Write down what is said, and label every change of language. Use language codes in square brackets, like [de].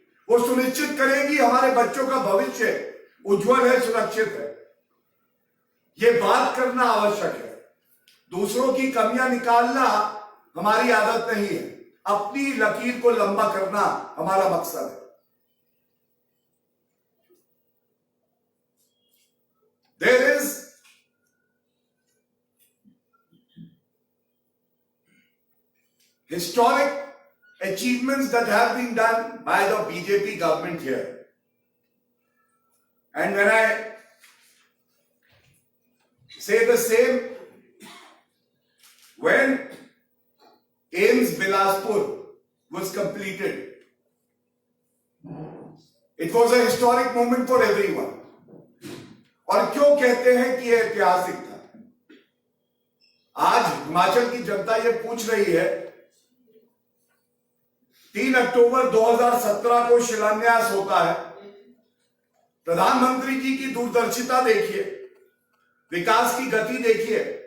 [hi] वो सुनिश्चित करेगी हमारे बच्चों का भविष्य उज्जवल है, सुरक्षित है। ये बात करना आवश्यक है। दूसरों की कमियां निकालना हमारी आदत नहीं है, अपनी लकीर को लंबा करना हमारा मकसद है। [en] There is historic achievements that have been done by the BJP government here. And when I say the same, when AIIMS Bilaspur was completed, it was a historic moment for everyone. [hi] और क्यों कहते हैं कि यह ऐतिहासिक था? आज हिमाचल की जनता ये पूछ रही है, 3 अक्टूबर 2017 को शिलान्यास होता है। प्रधानमंत्री जी की दूरदर्शिता देखिए, विकास की गति देखिए।